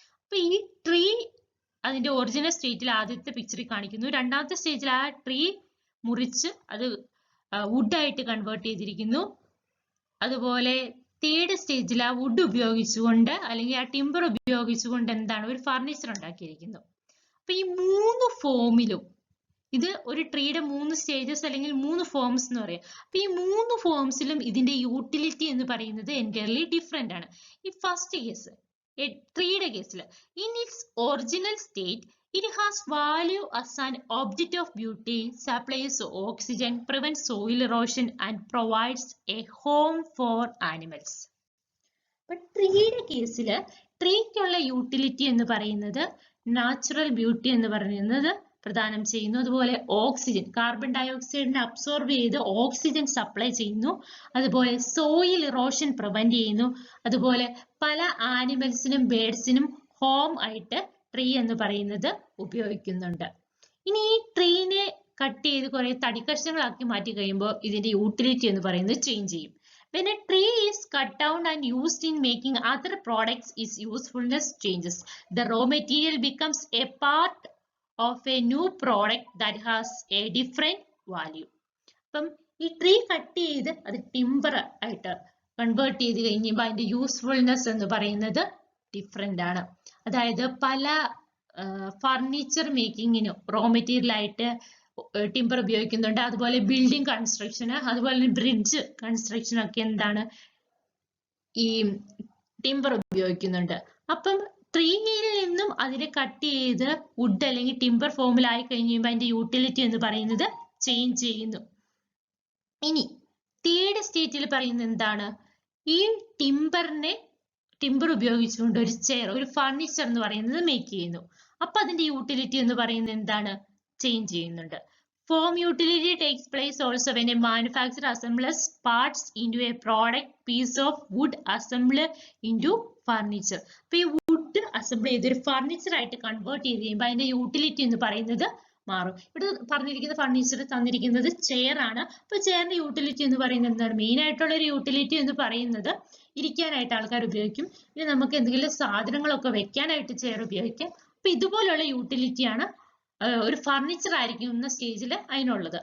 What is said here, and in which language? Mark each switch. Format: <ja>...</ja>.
<ml>അപ്പൊ ഈ ട്രീ അതിന്റെ ഒറിജിനൽ സ്റ്റേറ്റിൽ ആദ്യത്തെ പിക്ചറിൽ കാണിക്കുന്നു, രണ്ടാമത്തെ സ്റ്റേജിൽ ആ ട്രീ മുറിച്ച് അത് വുഡായിട്ട് കൺവേർട്ട് ചെയ്തിരിക്കുന്നു, അതുപോലെ തേർഡ് സ്റ്റേജിൽ ആ വുഡ് ഉപയോഗിച്ചുകൊണ്ട് അല്ലെങ്കിൽ ആ ടിമ്പർ ഉപയോഗിച്ചുകൊണ്ട് എന്താണ് ഒരു ഫർണിച്ചർ ഉണ്ടാക്കിയിരിക്കുന്നു. അപ്പൊ ഈ 3 ഫോമിലും, ഇത് ഒരു ട്രീയുടെ 3 സ്റ്റേജസ് അല്ലെങ്കിൽ 3 ഫോംസ് എന്ന് പറയാം. അപ്പൊ ഈ 3 ഫോംസിലും ഇതിന്റെ യൂട്ടിലിറ്റി എന്ന് പറയുന്നത് എൻറ്റയർലി ഡിഫറെന്റ് ആണ്. ഈ ഫസ്റ്റ് കേസ്, ട്രീയുടെ കേസിൽ,</ml> <en>In its original state it has value as an object of beauty, supplies oxygen, prevents soil erosion and provides a home for animals.</en> <ml>But ട്രീയുടെ കേസിൽ ട്രീക്കുള്ള യൂട്ടിലിറ്റി എന്ന് പറയുന്നത് നാച്ചുറൽ ബ്യൂട്ടി എന്ന് പറയുന്നത് പ്രദാനം ചെയ്യുന്നു, അതുപോലെ ഓക്സിജൻ, കാർബൺ ഡയോക്സൈഡിനെ അബ്സോർബ് ചെയ്ത് ഓക്സിജൻ സപ്ലൈ ചെയ്യുന്നു, അതുപോലെ സോയിൽ ഇറോഷൻ പ്രിവെന്റ് ചെയ്യുന്നു, അതുപോലെ പല ആനിമൽസിനും ബേർഡ്സിനും ഹോം ആയിട്ട് ട്രീ എന്ന് പറയുന്നത് ഉപയോഗിക്കുന്നുണ്ട്. ഇനി ഈ ട്രീനെ കട്ട് ചെയ്ത് കുറെ തടിക്കഷ്ണങ്ങളാക്കി മാറ്റി കഴിയുമ്പോൾ ഇതിന്റെ യൂട്ടിലിറ്റി എന്ന് പറയുന്നത് ചേഞ്ച് ചെയ്യും.</ml> <en>When a tree is cut down and used in making other products, its usefulness changes. The raw material becomes a part of a new product that has a different value.</en> <ml>അപ്പം ഈ tree cut ചെയ്ത് അത് timber ആയിട്ട് convert ചെയ്ത് കഴിഞ്ഞപ്പോൾ അതിന്റെ usefulness എന്ന് പറയുന്നത് ഡിഫറെന്റ് ആണ്. അതായത് പല ഫർണിച്ചർ മേക്കിങ്ങിനും റോ മെറ്റീരിയൽ ആയിട്ട് ടിമ്പർ ഉപയോഗിക്കുന്നുണ്ട്, അതുപോലെ ബിൽഡിംഗ് കൺസ്ട്രക്ഷന്, അതുപോലെ ബ്രിഡ്ജ് കൺസ്ട്രക്ഷനൊക്കെ എന്താണ് ഈ ടിമ്പർ ഉപയോഗിക്കുന്നുണ്ട്. അപ്പം ട്രീയിൽ നിന്നും അതിനെ കട്ട് ചെയ്ത് വുഡ് അല്ലെങ്കിൽ ടിമ്പർ ഫോമിലായി കഴിഞ്ഞ് കഴിയുമ്പോൾ അതിന്റെ യൂട്ടിലിറ്റി എന്ന് പറയുന്നത് ചേഞ്ച് ചെയ്യുന്നു. ഇനി തേർഡ് സ്റ്റേറ്റിൽ പറയുന്നത് എന്താണ്? ഈ ടിമ്പർ ഉപയോഗിച്ചുകൊണ്ട് ഒരു ചെയർ, ഒരു ഫർണിച്ചർ എന്ന് പറയുന്നത് മേക്ക് ചെയ്യുന്നു. അപ്പൊ അതിന്റെ യൂട്ടിലിറ്റി എന്ന് പറയുന്നത് എന്താണ്? ചേഞ്ച് ചെയ്യുന്നുണ്ട്.</ml> <en>Form utility takes place also when a manufacturer assembles parts into a product piece of wood assembled into furniture.</en> <ml>അപ്പൊ ഈ വുഡ് അസംബിൾ ചെയ്ത് ഒരു ഫർണിച്ചർ ആയിട്ട് കൺവേർട്ട് ചെയ്ത് കഴിയുമ്പോൾ അതിന്റെ യൂട്ടിലിറ്റി എന്ന് പറയുന്നത് മാറും. ഇവിടെ പറഞ്ഞിരിക്കുന്ന ഫർണിച്ചർ തന്നിരിക്കുന്നത് ചെയർ ആണ്. അപ്പൊ ചെയറിന്റെ യൂട്ടിലിറ്റി എന്ന് പറയുന്നത് എന്താണ്? മെയിൻ ആയിട്ടുള്ള ഒരു യൂട്ടിലിറ്റി എന്ന് പറയുന്നത് ഇരിക്കാനായിട്ട് ആൾക്കാർ ഉപയോഗിക്കും. ഇനി നമുക്ക് എന്തെങ്കിലും സാധനങ്ങളൊക്കെ വെക്കാനായിട്ട് ചെയർ ഉപയോഗിക്കാം. അപ്പൊ ഇതുപോലുള്ള യൂട്ടിലിറ്റിയാണ് ഒരു ഫർണിച്ചർ ആയിരിക്കുന്ന സ്റ്റേജിൽ അതിനുള്ളത്.</ml>